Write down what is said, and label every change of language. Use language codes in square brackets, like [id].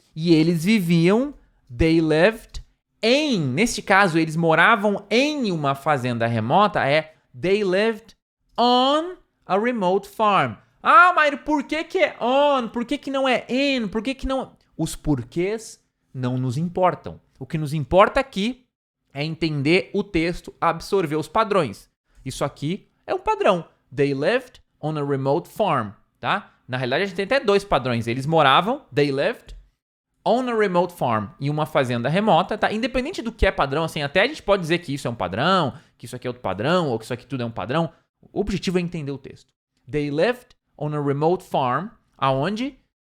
[pt] E eles viviam, [en] they lived [pt] neste caso, eles moravam em uma fazenda remota, [en] they lived on a remote farm. [pt] Ah, Mairo, por que é on? Por que não é in? Por que não... Os porquês não nos importam. O que nos importa aqui é entender o texto, absorver os padrões. Isso aqui é um padrão. [en] They lived on a remote farm, tá? [pt] Na realidade, a gente tem até dois padrões. Eles moravam, [en] they lived, on a remote farm, [pt] em uma fazenda remota, tá? Independente do que é padrão, assim, até a gente pode dizer que isso é um padrão, que isso aqui é outro padrão, ou que isso aqui tudo é um padrão. O objetivo é entender o texto. [en] They lived on a remote farm, aonde?